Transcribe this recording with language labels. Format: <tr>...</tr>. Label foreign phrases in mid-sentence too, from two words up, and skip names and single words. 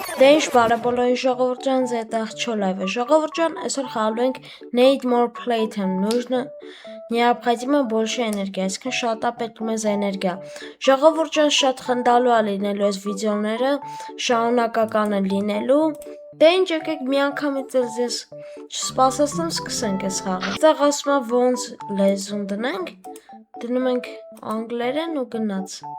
<hy>Դե ինչ բարեբոլոյի ժողովուրդ ջան, ձեզ աղջո լայվ է ժողովուրդ ջան, այսօր խաղալու ենք</hy> <en>Need more playtime,</en> <ru>нужно необходимо больше энергии,</ru> <hy>այսինքն շատ է պետք մեզ էներգիա։ Ժողովուրդ ջան, շատ խնդալու է լինելու այս վիդեոները, շարունակական են լինելու։ Դե ինչ եկեք մի անգամից ձեզ չսպասացնեմ, սկսենք այս խաղը։ Այստեղ ասում է ոնց լեզուն դնենք, դնում ենք անգլերեն ու գնաց։</hy>